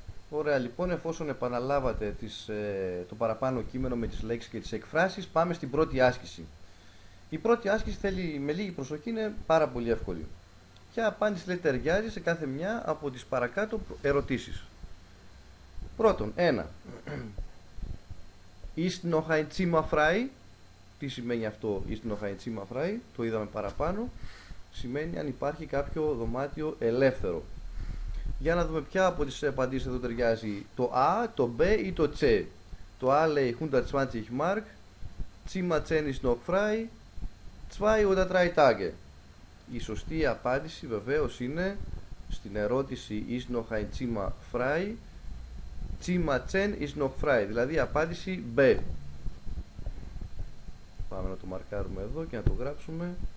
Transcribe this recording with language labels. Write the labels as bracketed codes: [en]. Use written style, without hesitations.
[el] Ωραία, λοιπόν, εφόσον επαναλάβατε το παραπάνω κείμενο με τις λέξεις και τις εκφράσεις, πάμε στην πρώτη άσκηση. Η πρώτη άσκηση θέλει με λίγη προσοχή, είναι πάρα πολύ εύκολη. Ποια απάντηση λέει ταιριάζει σε κάθε μια από τις παρακάτω ερωτήσεις. Πρώτον, 1. [de] Ist noch ein Zimmer frei? [el] Τι σημαίνει αυτό, [de] ist noch ein Zimmer frei? [el] Το είδαμε παραπάνω. Σημαίνει αν υπάρχει κάποιο δωμάτιο ελεύθερο. Για να δούμε ποια από τις απαντήσεις εδώ ταιριάζει, το A, το B ή το C. Το A λέει [de] 120 Mark, Zimmer 10 ist noch frei, 2 oder 3 Tage. [el] Η σωστή απάντηση βεβαίως είναι στην ερώτηση [de] ist noch ein Zimmer frei, Zimmer 10 ist noch frei, [el] δηλαδή η απάντηση B. Πάμε να το μαρκάρουμε εδώ και να το γράψουμε.